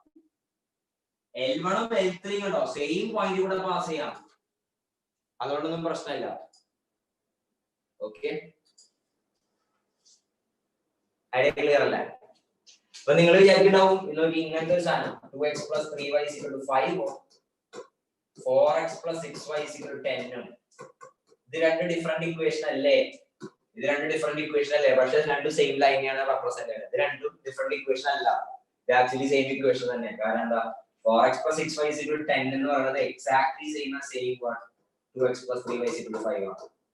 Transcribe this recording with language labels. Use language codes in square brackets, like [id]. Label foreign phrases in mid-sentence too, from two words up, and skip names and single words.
[ml] L1 ഉം L3 ഉണ്ടോ [en] same point [ml] കൂടെ പാസ് ചെയ്യാം, അതുകൊണ്ടൊന്നും പ്രശ്നമില്ല. ഓക്കെ, [en] idea clear [ml] അല്ലേ? അപ്പൊ നിങ്ങൾ വിചാരിക്കുന്നുണ്ടാവും ഇങ്ങനത്തെ ഒരു സാധനം 2x + 3y = 5 4x + 6y = 10. ഇത് രണ്ട് [en] different equation [ml] അല്ലേ? പക്ഷെ രണ്ടും സെയിം ലൈനെയാണ് റെപ്രസെന്റ് ചെയ്യുന്നത്. ഇത് രണ്ടും [en] different equation [ml] അല്ല, ഇത് [en] actually same equation [ml] തന്നെ. കാരണം എന്താ, 4x + 6y = 10 എന്ന് പറയുന്നത് [en] exactly same as [ml] 2x + 3y = 5 ആണ്.